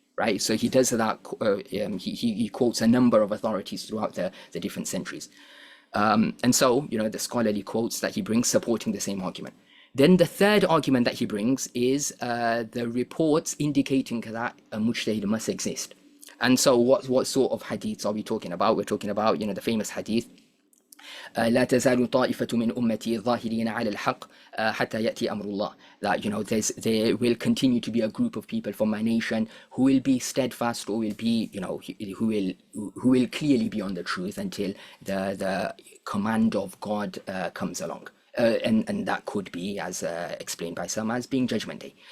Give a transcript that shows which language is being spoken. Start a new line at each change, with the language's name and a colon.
English: Right, so he does that. He quotes a number of authorities throughout the different centuries, and so, you know, the scholarly quotes that he brings supporting the same argument. Then the third argument that he brings is the reports indicating that a mujtahid must exist. And so, what sort of hadiths are we talking about? We're talking about, you know, the famous hadith
Arabic: لا تزال طائفة من أمتي ظاهرين على الحق حتى يأتي أمر الله.
English: That, you know, there will continue to be a group of people from my nation who will be steadfast, or will be, you know, who will clearly be on the truth until the command of God comes along. And that could be, as explained by some, as being Judgment Day.